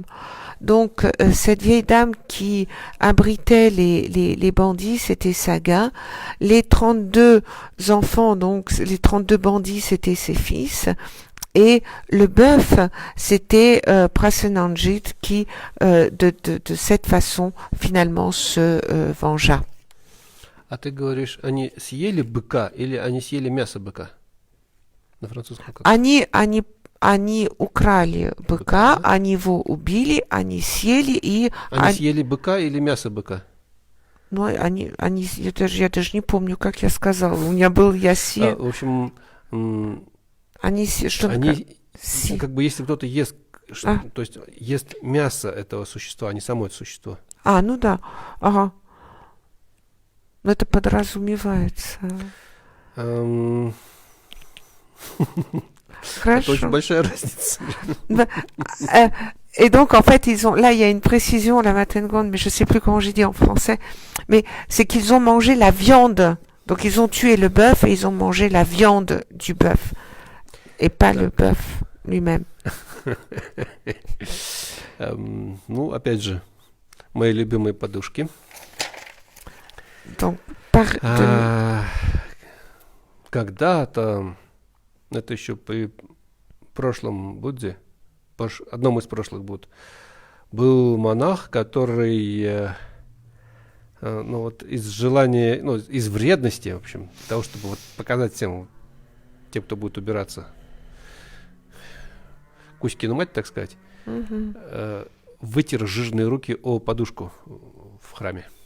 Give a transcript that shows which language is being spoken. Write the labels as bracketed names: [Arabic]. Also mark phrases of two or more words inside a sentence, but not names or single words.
[French] Donc cette vieille dame qui abritait les bandits, c'était Saga. Les 32 enfants, donc les 32 bandits, c'était ses fils. Et le bœuf, c'était Prasenanjit qui, de cette façon, finalement se vengea. [Russian] А ты говоришь, они съели быка или они съели мясо быка? На французском как? Они украли быка, Быка. они его убили, они съели и... Они съели быка или мясо быка? Ну, я даже не помню, как я сказала. У меня был я съел. В общем, Что они, си- как бы, если кто-то ест, А. то есть ест мясо этого существа, а не само это существо. Ну да. Ага. Но это подразумевается. Это Хорошо. очень большая разница. [French] Et donc, en fait, là, il y a une précision, la Matengone, mais je sais plus comment j'ai dit en français, mais c'est qu'ils ont mangé la viande. Donc, ils ont tué le bœuf et ils ont mangé la viande du bœuf. Et pas le bœuf lui-même. [Russian] Ну, опять же, мои любимые подушки. Donc, Когда-то, это еще при прошлом Будде, одном из прошлых Будд, был монах, который, ну вот из желания, ну из вредности, в общем, для того, чтобы вот показать всем, тем, кто будет убираться, Кузькину мать, так сказать, вытер жирные руки о подушку в храме.